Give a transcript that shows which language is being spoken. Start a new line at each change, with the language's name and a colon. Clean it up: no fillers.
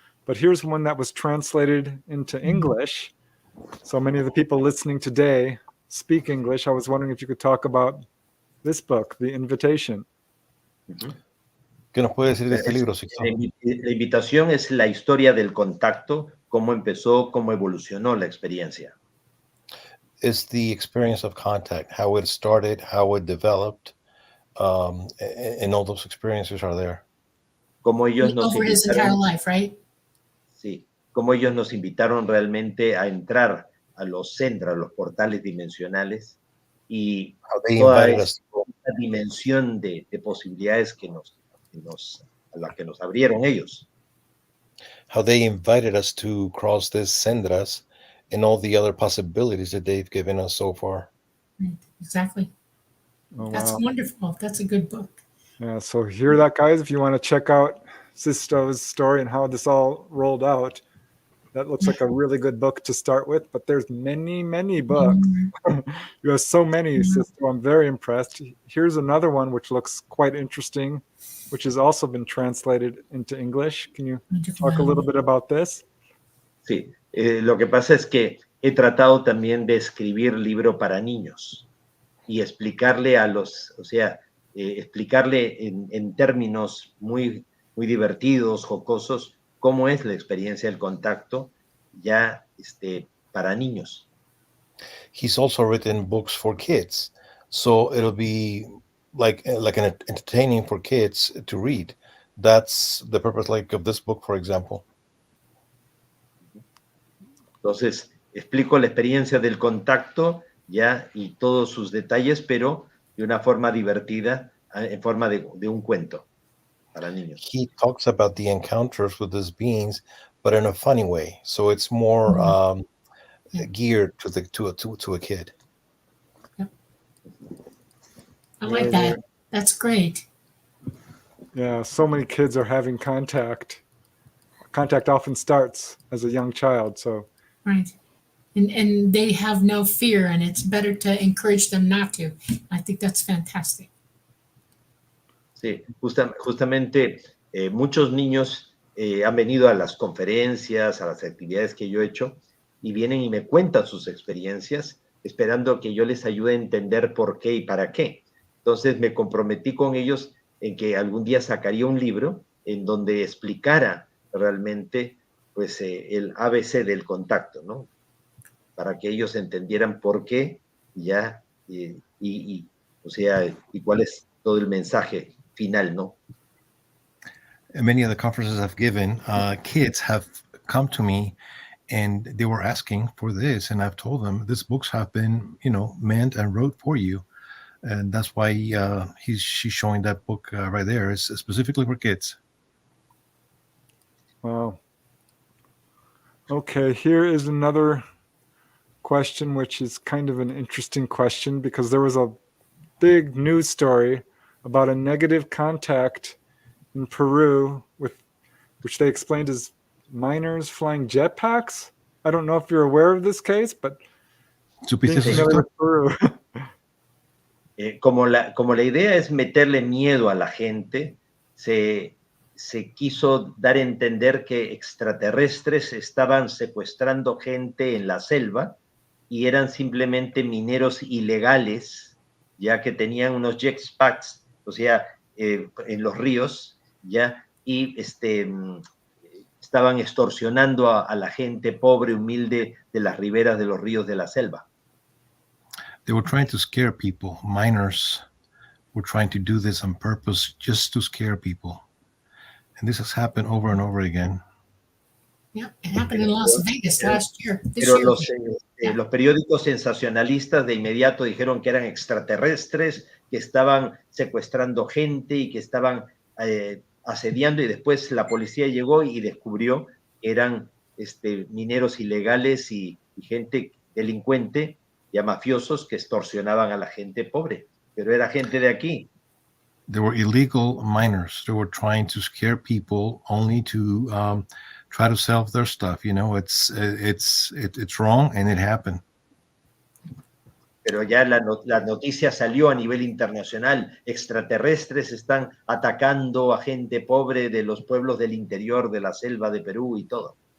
English: But here's one that was translated into English. So many of the people listening today speak English. I was wondering if you could talk about this book, The Invitation. Mm-hmm.
Spanish: ¿Qué nos puede decir de este libro, La Sixto? la invitación es la historia del contacto, cómo empezó, cómo evolucionó la experiencia.
English: It's the experience of contact, how it started, how it developed, and all those experiences are there.
Spanish: Cómo ellos nos
English: Over his entire
Spanish: invitaron,
English: life, right?
Spanish: sí, cómo ellos nos invitaron realmente a entrar a los centros, a los portales dimensionales y
English: How they
Spanish: toda
English: invited us,
Spanish: esta dimensión de posibilidades a la que nos abrieron ellos.
English: to cross this sendras and all the other possibilities that they've given us so far. Right. Exactly. Oh, That's wow. wonderful. That's a good book. Yeah, so hear that, guys. If you want to check out Sisto's story and how this all rolled out, that looks like a really good book to start with. But there's many, many books. You have so many, Sisto. I'm very impressed. Here's another one which looks quite interesting, which has also been translated into English. Can you talk a little bit about this?
Spanish: Sí, lo que pasa es que he tratado también de escribir libro para niños y explicarle explicarle en términos muy, muy divertidos, jocosos, cómo es la experiencia del contacto ya para niños.
English: He's also written books for kids, so it'll be like an entertaining for kids to read. That's the purpose, like of this book, for example.
Spanish: Entonces, explico la experiencia del contacto ya y todos sus detalles, pero de una forma divertida, en forma de un cuento para niños.
English: He talks about the encounters with these beings, but in a funny way. So it's more geared to a kid. I like that. That's great. Yeah, so many kids are having contact. Contact often starts as a young child, so. Right. And they have no fear, and it's better to encourage them not to. I think that's fantastic.
Spanish: Sí, justamente muchos niños han venido a las conferencias, a las actividades que yo he hecho, y vienen y me cuentan sus experiencias, esperando que yo les ayude a entender por qué y para qué. Entonces me comprometí con ellos en que algún día sacaría un libro en donde explicara realmente pues, el ABC del contacto, ¿no? Para que ellos entendieran por qué ya y cuál es todo el mensaje final, ¿no?
English: In many of the conferences I've given, kids have come to me and they were asking for this, and I've told them these books have been, meant and wrote for you, and that's why she's showing that book right there. It's specifically for kids. Wow. Okay, here is another question, which is kind of an interesting question because there was a big news story about a negative contact in Peru which they explained as miners flying jetpacks. I don't know if you're aware of this case, but Peru.
Spanish: Como la idea es meterle miedo a la gente, se quiso dar a entender que extraterrestres estaban secuestrando gente en la selva y eran simplemente mineros ilegales, ya que tenían unos jetpacks, o sea, en los ríos, ya, y estaban extorsionando a la gente pobre, humilde, de las riberas de los ríos de la selva.
English: They were trying to scare people. Miners were trying to do this on purpose just to scare people. And this has happened over and over again. Yeah, it happened in Las Vegas last year.
Spanish: Pero los periódicos sensacionalistas de inmediato dijeron que eran extraterrestres, que estaban secuestrando gente y que estaban asediando, y después la policía llegó y descubrió que eran mineros ilegales y gente delincuente, ya mafiosos, que extorsionaban a la gente pobre, pero era gente de aquí.
English: There were illegal miners. They were trying to scare people only to try to sell their stuff. It's wrong, and it happened.
Spanish: Pero ya la noticia salió a nivel internacional. Extraterrestres están atacando a gente pobre de los pueblos del interior de la selva de Perú y todo.